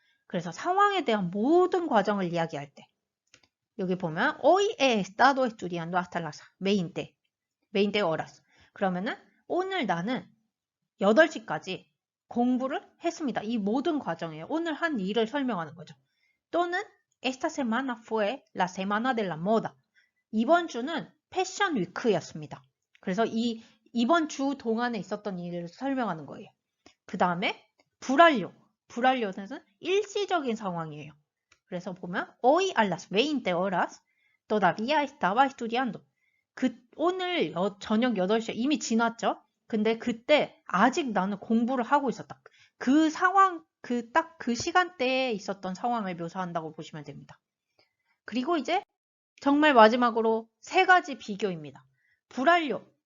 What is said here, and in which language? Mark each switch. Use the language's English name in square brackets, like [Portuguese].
[Korean] 그래서 상황에 대한 모든 과정을 이야기할 때 여기 보면 [Spanish] Hoy he estado estudiando hasta las 20 horas. [Korean] 그러면은 오늘 나는 8시까지 공부를 했습니다. 이 모든 과정이에요. 오늘 한 일을 설명하는 거죠. 또는 [Spanish] Esta semana fue la semana de la moda. [Korean] 이번 주는 패션 위크였습니다. 그래서 이번 주 동안에 있었던 일을 설명하는 거예요. 그 다음에 불완료. 불완료는 일시적인 상황이에요. 그래서 보면 [Spanish] Hoy a las 20 horas todavía estaba estudiando. [Korean] 오늘 저녁 8시에 이미 지났죠? 근데 그때 아직 나는 공부를 하고 있었다. 그 상황, 딱 그 시간대에 있었던 상황을 묘사한다고 보시면 됩니다. 그리고 이제 정말 마지막으로 세 가지 비교입니다. 불완료.